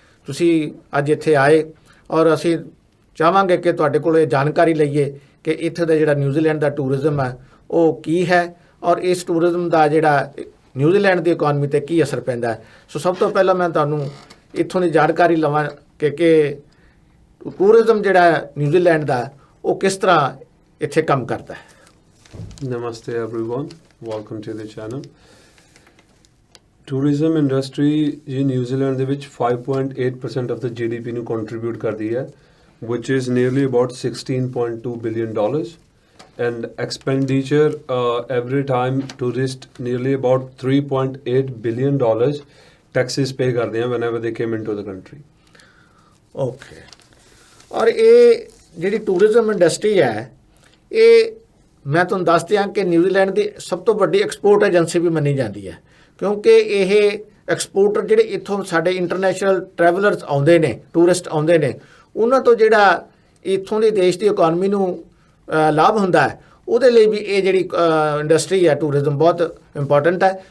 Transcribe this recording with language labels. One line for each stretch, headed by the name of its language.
Punjabi: ਤੁਸੀਂ ਅੱਜ ਇੱਥੇ ਆਏ ਔਰ ਅਸੀਂ ਚਾਹਾਂਗੇ ਕਿ ਤੁਹਾਡੇ ਕੋਲ ਇਹ ਜਾਣਕਾਰੀ ਲਈਏ ਕਿ ਇੱਥੇ ਦਾ ਜਿਹੜਾ ਨਿਊਜ਼ੀਲੈਂਡ ਦਾ ਟੂਰਿਜ਼ਮ ਹੈ ਉਹ ਕੀ ਹੈ ਔਰ ਇਸ ਟੂਰਿਜ਼ਮ ਦਾ ਜਿਹੜਾ ਨਿਊਜ਼ੀਲੈਂਡ ਦੀ ਇਕਨੋਮੀ 'ਤੇ ਕੀ ਅਸਰ ਪੈਂਦਾ ਹੈ। ਸੋ ਸਭ ਤੋਂ ਪਹਿਲਾਂ ਮੈਂ ਤੁਹਾਨੂੰ ਇੱਥੋਂ ਦੀ ਜਾਣਕਾਰੀ ਲਵਾਂ ਕਿ ਟੂਰਿਜ਼ਮ ਜਿਹੜਾ ਨਿਊਜ਼ੀਲੈਂਡ ਦਾ ਉਹ ਕਿਸ ਤਰ੍ਹਾਂ ਇੱਥੇ ਕੰਮ ਕਰਦਾ ਹੈ।
English: Namaste everyone, welcome to the channel. Tourism industry in New Zealand
Punjabi: ਦੇ ਵਿੱਚ
English: 5.8% of the GDP ਨੂੰ contribute
Punjabi: ਕਰਦੀ ਹੈ,
English: which is nearly about $16.2 billion, and expenditure every time tourist nearly about $3.8 billion taxes pay
Punjabi: ਕਰਦੇ ਆ
English: whenever they came into the country. Okay.
Punjabi: ਔਰ ਇਹ ਜਿਹੜੀ ਟੂਰਿਜ਼ਮ ਇੰਡਸਟਰੀ ਹੈ ਇਹ ਮੈਂ ਤੁਹਾਨੂੰ ਦੱਸ ਦਿਆਂ ਕਿ ਨਿਊਜ਼ੀਲੈਂਡ ਦੀ ਸਭ ਤੋਂ ਵੱਡੀ ਐਕਸਪੋਰਟ ਏਜੰਸੀ ਵੀ ਮੰਨੀ ਜਾਂਦੀ ਹੈ, ਕਿਉਂਕਿ ਇਹ ਐਕਸਪੋਰਟਰ ਜਿਹੜੇ ਇੱਥੋਂ ਸਾਡੇ ਇੰਟਰਨੈਸ਼ਨਲ ਟਰੈਵਲਰਸ ਆਉਂਦੇ ਨੇ, ਟੂਰਿਸਟ ਆਉਂਦੇ ਨੇ, ਉਹਨਾਂ ਤੋਂ ਜਿਹੜਾ ਇੱਥੋਂ ਦੇ ਦੇਸ਼ ਦੀ ਇਕਨੋਮੀ ਨੂੰ ਲਾਭ ਹੁੰਦਾ ਹੈ, ਉਹਦੇ ਲਈ ਵੀ ਇਹ ਜਿਹੜੀ ਇੰਡਸਟਰੀ ਹੈ ਟੂਰਿਜ਼ਮ ਬਹੁਤ ਇੰਪੋਰਟੈਂਟ ਹੈ।